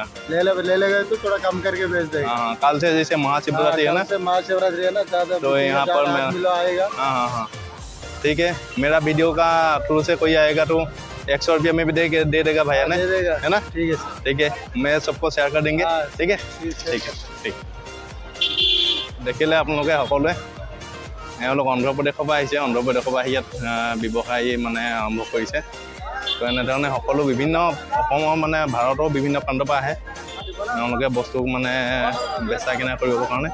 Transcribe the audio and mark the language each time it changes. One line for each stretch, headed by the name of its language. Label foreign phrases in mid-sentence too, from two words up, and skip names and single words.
Hindi: ले लेगा तो थोड़ा कम करके बेच देगा। हाँ कल से जैसे महाशिवरात्रि है ना, महाशिवरात्रि है ना, ज्यादा तो यहाँ पर मैं आएगा। हाँ हाँ हाँ ठीक है। मेरा वीडियो का थ्रू से कोई आएगा तो 100 रुपये में भी दे देगा भैया ने, है ना? ठीक है सर, ठीक है, मैं सबको शेयर कर देंगे। ठीक है ठीक है
Assamese: ঠিক দেখিলে আপোনালোকে সকলোৱে এওঁলোক অন্ধ্ৰপ্ৰদেশৰ পৰা আহিছে। অন্ধ্ৰপ্ৰদেশৰ পৰা আহি ইয়াত ব্যৱসায় মানে আৰম্ভ কৰিছে। তো এনেধৰণে সকলো বিভিন্ন অসমৰ মানে ভাৰতৰ বিভিন্ন প্ৰান্তৰ পৰা আহে তেওঁলোকে বস্তু মানে বেচা কিনা কৰিবৰ কাৰণে।